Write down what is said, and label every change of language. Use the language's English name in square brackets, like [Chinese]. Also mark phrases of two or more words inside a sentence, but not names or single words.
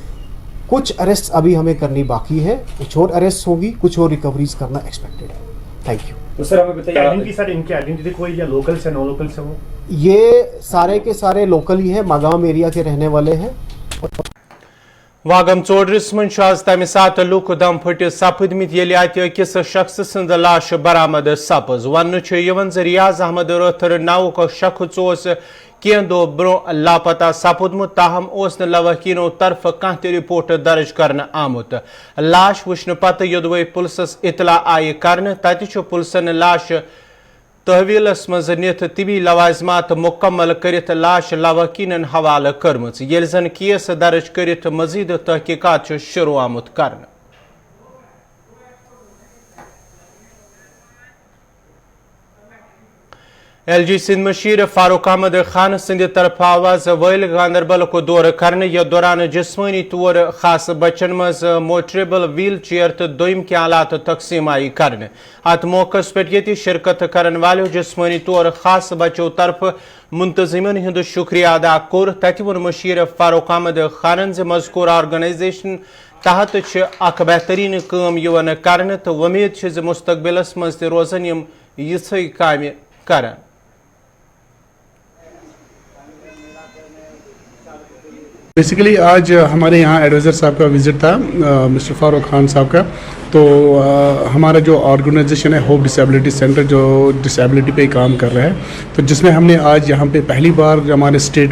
[Hindi] कुछ अरेस्ट अभी हमें करनी बाकी है, कुछ और अरेस्ट होगी, कुछ और रिकवरीज करना एक्सपेक्टेड है। [English] Thank you. [Hindi] तो सर हमें बताइए आइडेंटिटी, सर इनकी आइडेंटिटी कोई या लोकल से नॉन लोकल से? वो ये सारे के सारे लोकल ही हैं, मागाम एरिया के रहने वाले हैं। [Kashmiri] वागम चोडरिस मन आज तमि सात लूक दम फटिस सपदमित येले अत अकिस शख्स सिंद लाश बरामद सपज। वन रियाज अहमद रथर नावुक शख्स ओस कें दो ब्रो लापता सपदमुत, ताहम ओस न लवाहकीनो तरफ कह त रिपोर्ट दर्ज करन आमुत। लाश वुचन पत योदवे पुलिसस इतला आय करन, तत छु पुलिसन लाश तहवीलस मज निथ तिबी लवाजमात मुकम्मल करित लाश लवाहकीनन हवाले करमच, येल जन केस दर्ज करित मजीद तहकीकात शुरू आमुत करन। LG सिंध मशीर फारूक अहमद खान सिंध तरफ आवाज वैल गांदरबल को दौर करने या दौरान जिस्मानी तौर खास बच्चन मज [English] motorable wheel chair [Kashmiri] तो दोम के आलात तकसीम आई करने। अत मौके पे शिरकत करन वाले जिस्मानी तौर खास बच्चों तरफ मुंतजिमन हिंद शुक्रिया अदा कोर। तत वन मशीर फारूक अहमद खान मजकूर ऑर्गनाइजेशन तहत अख बेहतरीन काम यवन करने तो उम्मीद मुस्तकबिलस मज रोजन यम यिथै कामि करन। [Hindi] बेसिकली आज हमारे यहाँ एडवाइज़र साहब का विज़िट था, मिस्टर फारूक खान साहब का। तो हमारा जो ऑर्गेनाइजेशन है होप डिसेबिलिटी सेंटर जो डिसेबिलिटी पे काम कर रहा है, तो जिसमें हमने आज यहाँ पे पहली बार हमारे स्टेट